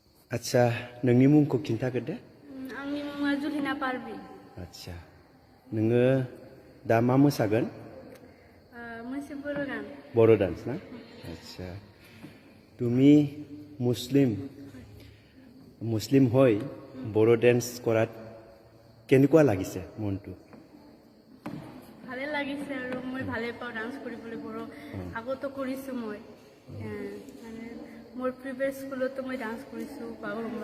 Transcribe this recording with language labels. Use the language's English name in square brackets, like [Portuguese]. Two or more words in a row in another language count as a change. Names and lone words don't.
[Bodo] आच्छा नोंनि मुंखौ खिन्थाग्रोदो आंनि मुङा जुलिना पारभिन आच्छा नोङो दा मा मोसागोन मोनसे बर' गान [Assamese] বড়ো ডান্স না আচ্ছা তুমি মুছলিম হৈ বড়ো ডান্স কৰাত কেনেকুৱা লাগিছে মনটো ভালে লাগিছে আৰু মই ভালে পাওঁ ডান্স কৰিবলৈ বড়ো আগতো কৰিছোঁ মই মানে মোৰ প্ৰিভিয়াছ স্কুলতো মই ডান্স কৰিছোঁ বাগৰুম্বা